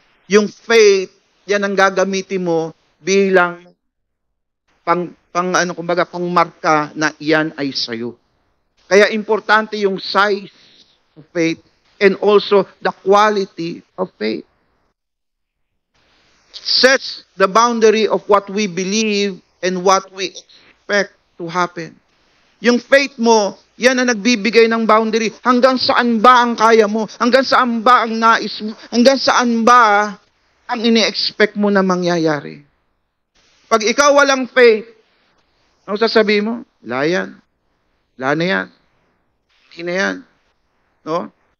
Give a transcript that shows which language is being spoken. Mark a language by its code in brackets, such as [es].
[tl] Yung faith, yan ang gagamitin mo bilang pangmarka na iyan ay sayo. Kaya importante yung [en] size of faith and also the quality of faith. Sets the boundary of what we believe and what we expect to happen. [tl] Yung faith mo, yan ang nagbibigay ng boundary. Hanggang saan ba ang kaya mo? Hanggang saan ba ang nais mo? Hanggang saan ba ang ini-expect mo na mangyayari? Pag ikaw walang faith, ano sasabihin mo? Wala yan. Wala na yan. Hindi na yan. No?